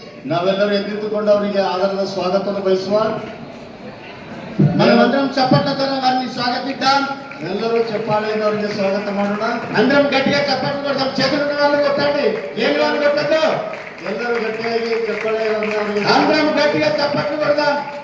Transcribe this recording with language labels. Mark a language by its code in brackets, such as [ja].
[kn] ನಾವೆಲ್ಲರೂ ಎದ್ದಿದ್ದುಕೊಂಡು ಅವರಿಗೆ ಆಧಾರದ ಸ್ವಾಗತವನ್ನು ಬಯಸುವ. [te] మనమందరం చప్పట్లతో వారిని స్వాగతిద్దాం. [kn] ಎಲ್ಲರೂ ಚಪ್ಪಾಳೆಯಿಂದ ಅವರಿಗೆ ಸ್ವಾಗತ ಮಾಡೋಣ. [te] అందరం గట్టిగా చప్పట్లు కొడదాం. చేతులున్న వాళ్ళు కొట్టండి, ఏమి వాళ్ళు కొట్టద్దు. [kn] ಎಲ್ಲರೂ ಗಟ್ಟಿಯಾಗಿ ಚಪ್ಪಾಳೆ, [te] అందరం గట్టిగా చప్పట్లు కొడదాం.